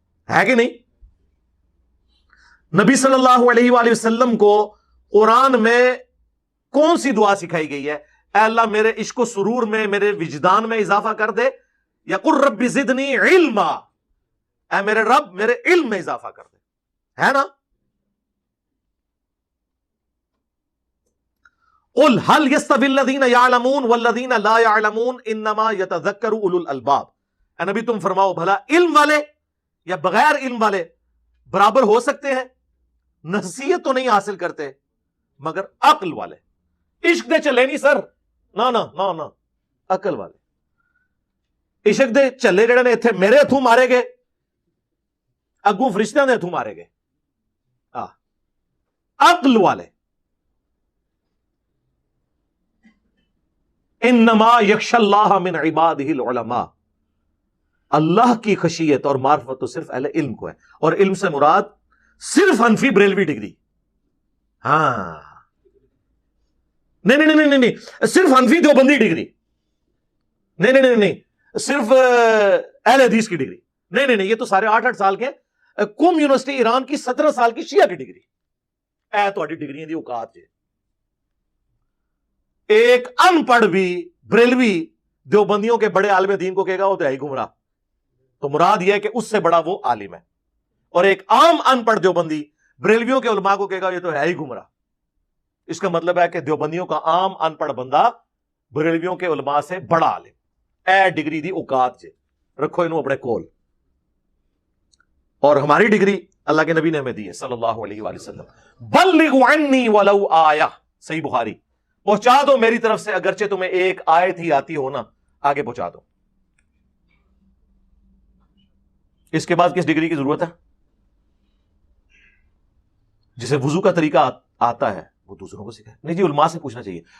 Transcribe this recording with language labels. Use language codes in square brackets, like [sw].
[ur] ہے کہ نہیں؟ نبی صلی اللہ علیہ وآلہ وسلم کو قرآن میں کون سی دعا سکھائی گئی ہے؟ اے اللہ میرے عشق و سرور میں, میرے وجدان میں اضافہ کر دے, یا [ar] قل رب زدنی علما, [ur] اے میرے رب میرے علم میں اضافہ کر دے, ہے نا؟ [ar] قل هل يستوي الذين يعلمون والذين لا يعلمون انما يتذكر اولو الالباب. [ur] اے نبی تم فرماؤ بھلا علم والے یا بغیر علم والے برابر ہو سکتے ہیں؟ نصیحت تو نہیں حاصل کرتے مگر عقل والے. [pa] عشق دے چلے نہیں سر, نہ نہ نہ نہ, عقل والے عشق دے چلے جڑے نے ایتھے میرے ہتھوں مارے گئے, اگوں فرشتیاں دے ہتھوں مارے گئے. [ur] عقل والے [ar] انما یخشی اللہ من عبادہ العلماء, [ur] اللہ کی خشیت اور معرفت تو صرف اہل علم کو ہے. اور علم سے مراد صرف حنفی بریلوی ڈگری, ہاں نہیں نہیں نہیں نہیں, صرف حنفی دیوبندی ڈگری نہیں نہیں نہیں, صرف اہل حدیث کی ڈگری نہیں نہیں نہیں, یہ تو سارے 8 سال کے قم یونیورسٹی ایران کی 17 سال کی شیعہ کی ڈگری, [pa] اے تہاڈی ڈگریاں دی اوقات جے. [ur] ایک ان پڑھ بھی بریلوی دیوبندیوں کے بڑے عالم دین کو کہے گا وہ تو ہے ہی گمراہ, تو مراد یہ ہے کہ اس سے بڑا وہ عالم ہے. اور ایک عام ان پڑھ دیوبندی بریلویوں کے علماء کو کہے گا یہ تو ہے ہی گمراہ. اس کا مطلب ہے کہ دیوبندیوں کا عام ان پڑھ بندہ بریلویوں کے علماء سے بڑا عالم. [pa] اے ڈگری دی اوقات جے, رکھو انہوں اپنے کول. [ur] اور ہماری ڈگری اللہ کے نبی نے ہمیں دی ہے صلی اللہ علیہ وآلہ وسلم, [ar] بلغ عنی ولو آیہ, [ur] صحیح بخاری, پہنچا دو میری طرف سے اگرچہ تمہیں ایک آیت ہی آتی ہو نا, آگے پہنچا دو. اس کے بعد کس ڈگری کی ضرورت ہے؟ جسے وضو کا طریقہ آتا ہے وہ دوسروں کو سکھائے. نہیں جی علماء سے پوچھنا چاہیے.